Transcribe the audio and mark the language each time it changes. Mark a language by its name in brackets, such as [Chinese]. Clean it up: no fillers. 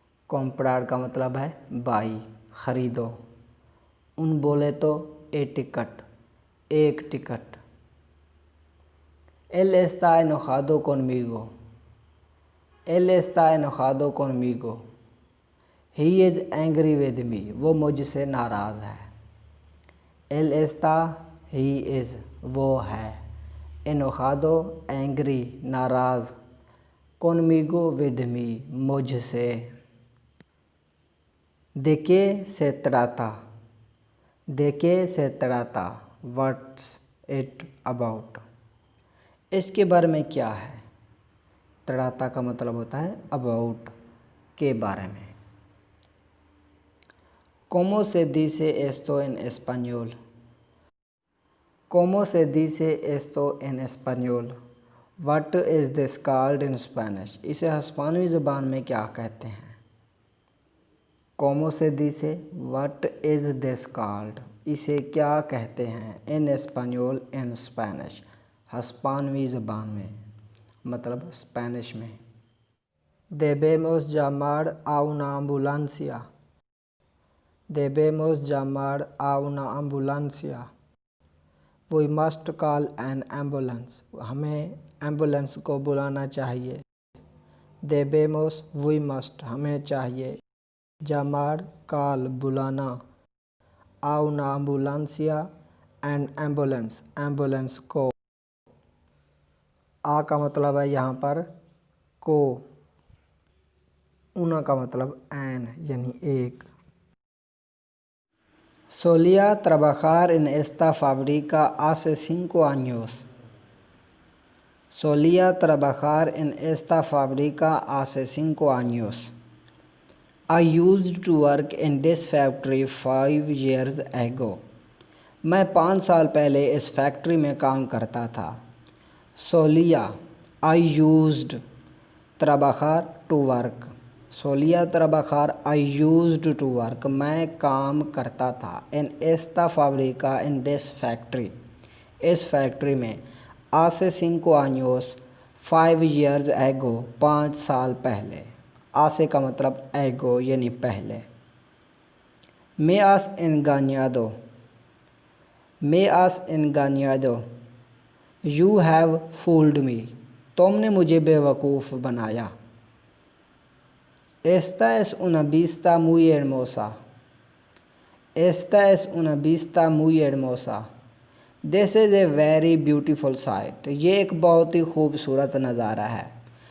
[Spanish] comprar [Hindi] का मतलब है बाई, ख़रीदो। उन बोले तो [English] a ticket, [Hindi] एक ticket. [Spanish] Él está enojado conmigo, él está enojado conmigo, [English] he is angry with me, [Hindi] वो मुझसे नाराज़ है। [Spanish] Él está, [English] he is, [Hindi] वो है। [Spanish] enojado angry, नाराज़। conmigo [English] with me, [Hindi] मुझसे। [Spanish] ¿De qué se trata? ¿De qué se trata? [English] What's it about? [Hindi] इसके बारे में क्या है? ट्राता का मतलब होता है [English] about, [Hindi] के बारे में। [Spanish] ¿Cómo se dice esto en español? ¿Cómo se dice esto en español? [English] What is this called in Spanish? [Hindi] इसे हिस्पानवी ज़बान में क्या कहते हैं? [Spanish] ¿Cómo se dice? [English] What is this called? [Hindi] इसे क्या कहते हैं? [Spanish] In español, [English] in Spanish, [Hindi] हिस्पानवी ज़बान में, मतलब स्पेनिश में। [Spanish] Debemos llamar a una ambulancia. Debemos llamar a una ambulancia. [English] We must call an ambulance. [Hindi] हमें एम्बुलेंस को बुलाना चाहिए। [Spanish] Debemos, [English] we must, [Hindi] हमें चाहिए। [Spanish] llamar, [Hindi] कॉल, बुलाना। [Spanish] a una ambulancia, [English] an ambulance, [Hindi] ambulance को। आ का मतलब है यहाँ पर को, una का मतलब एन यानी एक। [Spanish] Solía trabajar en esta fábrica hace 5 años. Solía trabajar en esta fábrica hace 5 años. [English] I used to work in this factory 5 years ago. [Hindi] मैं 5 साल पहले इस फैक्ट्री में काम करता था। [Spanish] Solía, [English] I used, [Spanish] trabajar, [English] to work. [Spanish] Solía trabajar, [English] I used to work. [Hindi] मैं काम करता था। [Spanish] In esta fábrica, [English] in this factory, [Hindi] इस फैक्ट्री में। [Spanish] hace 5 años, [English] 5 years ago, [Hindi] 5 साल पहले। hace का मतलब [English] ago [Hindi] यानी पहले। [Spanish] Me has engañado, me has engañado, [English] you have fooled me, [Hindi] तुमने मुझे बेवकूफ़ बनाया। [Spanish] Esta es una vista muy hermosa, esta es una vista muy hermosa, [English] this is a very beautiful sight, [Hindi] ये एक बहुत ही खूबसूरत नज़ारा है।